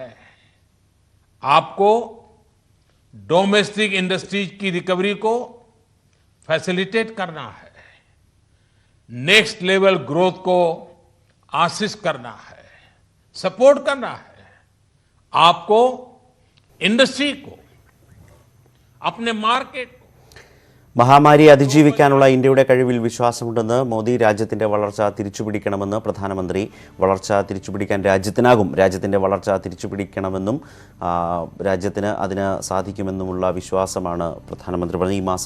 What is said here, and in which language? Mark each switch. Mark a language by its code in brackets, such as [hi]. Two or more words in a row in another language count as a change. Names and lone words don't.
[hi] आपको [en] domestic industries [hi] की रिकवरी को फैसिलिटेट करना है, [en] next level growth [hi] को आसिस्ट करना है, सपोर्ट करना है। आपको इंडस्ट्री को, अपने मार्केट को [ml] മഹാമാരി അതിജീവിക്കാനുള്ള ഇന്ത്യയുടെ കഴിവിൽ വിശ്വാസമുണ്ടെന്ന് മോദി രാജ്യത്തിന്റെ വളർച്ച തിരിച്ചുപിടിക്കണമെന്ന് പ്രധാനമന്ത്രി. വളർച്ച തിരിച്ചുപിടിക്കാൻ രാജ്യത്തിനാകും, രാജ്യത്തിന്റെ വളർച്ച തിരിച്ചുപിടിക്കണമെന്നും രാജ്യത്തിന് അതിന് സാധിക്കുമെന്നുമുള്ള വിശ്വാസമാണ് പ്രധാനമന്ത്രി പറഞ്ഞത്.